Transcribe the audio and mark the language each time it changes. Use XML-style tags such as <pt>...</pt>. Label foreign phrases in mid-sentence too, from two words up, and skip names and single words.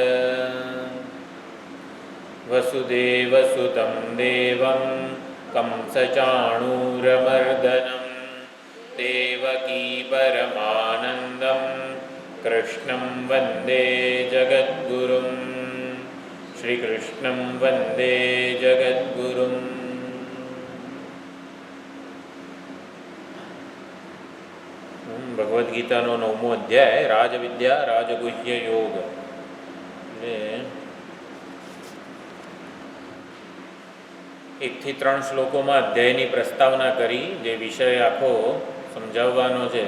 <sa>वसुदेवसुतं देवं कंसचाणूरमर्दनं देवकी परमानन्दं कृष्णं वन्दे जगद्गुरुम्। श्रीकृष्णं वन्दे जगद्गुरुम्।</sa> <gu>ભગવદ્ગીતાનો 9મો અધ્યાય રાજવિદ્યા રાજગુહ્ય યોગ. એટલે 1 થી 3 શ્લોકોમાં અધ્યાયની પ્રસ્તાવના કરી, જે વિષય આખો સમજાવવાનો છે.</gu>